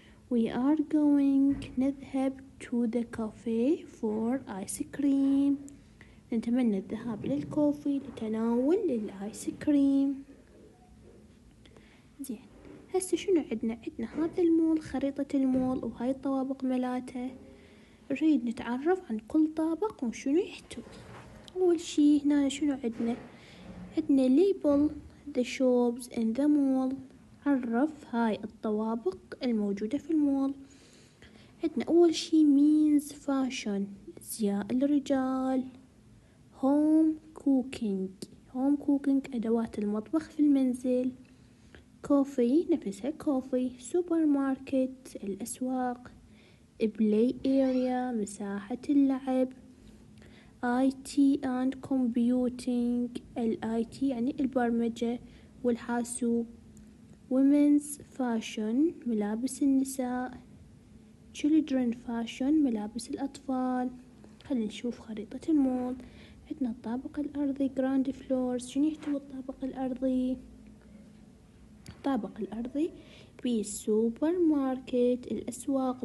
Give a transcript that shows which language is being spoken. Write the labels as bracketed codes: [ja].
[en] we are going [ar] نذهب [en] to the cafe for ice cream. [ar] نتمنى الذهاب إلى الكوفي لتناول الآيس كريم. زين، هسه شنو عندنا هذا المول، خريطة المول وهاي الطوابق ملاته. نريد نتعرف عن كل طابق وشنو يحتوي. أول شي هنا شنو عندنا [en] label the shops in the mall. [ar] عرف هاي الطوابق الموجودة في المول. عندنا أول شي [en] means fashion [ar] أزياء الرجال. [en] home cooking [ar] أدوات المطبخ في المنزل. coffee نفسها coffee. supermarket الأسواق. [en] play area [ar] مساحة اللعب. [en] IT and computing IT [ar] يعني البرمجة والحاسوب. [en] women's fashion [ar] ملابس النساء. [en] children fashion [ar] ملابس الأطفال. خلينا نشوف خريطة المول. عندنا الطابق الأرضي [en] ground floors. [ar] شنو يحتوي الطابق الأرضي؟ الطابق الأرضي بالسوبر ماركت الأسواق.